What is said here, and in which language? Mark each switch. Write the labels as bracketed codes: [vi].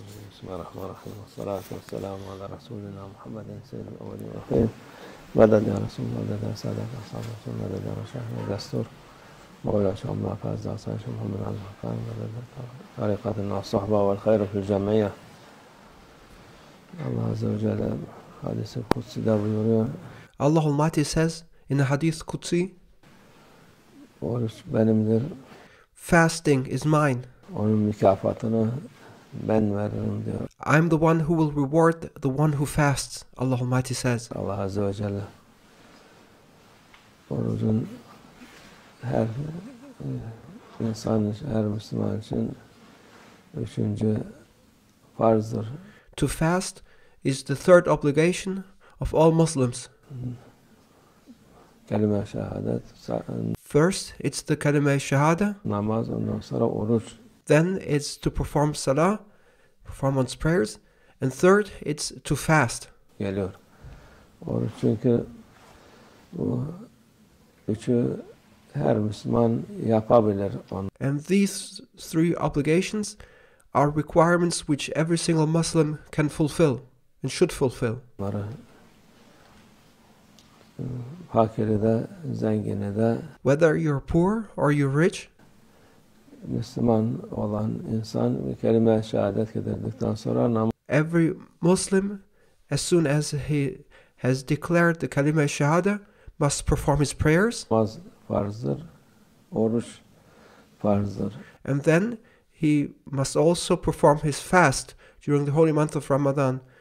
[ar] بسم الله الرحمن الرحيم، والصلاة والسلام على رسولنا محمد سيد الأولين والآخرين. مدد يا رسول الله، مدد يا سادة أصحاب رسول الله، مدد يا مشايخنا دستور مولانا شيخ محمد فاز عصام شيخ محمد عبد الحكام، مدد طريقتنا الصحبة والخير في الجمعية. [tr] Allah Azze ve Celle hadis-i kutsi'de buyuruyor. [en] Allah Almighty says in the Hadith Qudsi, [tr] Oruç benimdir. [en] fasting is mine. [tr] Onun mükafatını ben veririm diyor. [en] I'm the one who will reward the one who fasts, Allah Almighty says. [tr] Allah Azze ve Celle orucun her insan, her Müslüman için üçüncü farzdır. [en] To fast is the third obligation of all Muslims. [tr] Kelime-i şehadet, [en] First, it's the kalima shahada. [tr] namaz, ondan sonra oruç. [en] Then it's to perform salah, perform one's prayers. And third, it's to fast. [tr] Geliyor. Oruç çünkü bu üçü her Müslüman yapabilir. [en] And these three obligations are requirements which every single Muslim can fulfill and should fulfill. [tr] Onları fakiri de, zengini de, [en] Whether you're poor or you're rich, [tr] Müslüman olan insan bir kelime-i şehadet getirdikten sonra namaz [en] every Muslim, as soon as he has declared the kalima shahada, must perform his prayers. [tr] farzdır, oruç farzdır. [en] And then he must also perform his fast during the holy month of Ramadan.